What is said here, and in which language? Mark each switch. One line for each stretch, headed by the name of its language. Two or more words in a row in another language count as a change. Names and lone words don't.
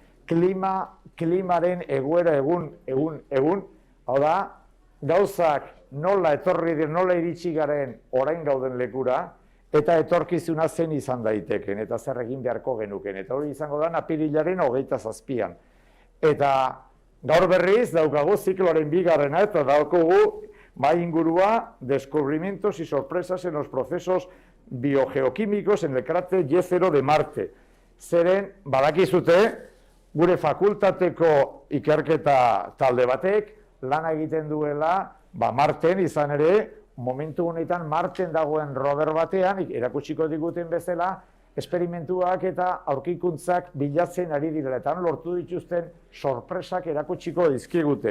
Basque: klimaren egoera egun, hau da, gauzak nola etorri dira, nola iritsi garen orain gauden lekura, eta etorkizuna zen izan daiteken, eta zer egin beharko genuken, eta hori izango da apirilaren 27an. Eta gaur berriz daukagu zikloaren bigarrena, eta daukagu mai ingurua descubrimientos y sorpresas en los procesos biogeoquímicos en el cráter Y0 de Marte. Zeren, badakizute, gure fakultateko ikerketa talde batek lana egiten duela, Marten izan ere, momentu honetan Marten dagoen rover batean, erakutsiko diguten bezala, esperimentuak eta aurkikuntzak bilatzen ari direla, eta lortu dituzten sorpresak erakutsiko dizkigute.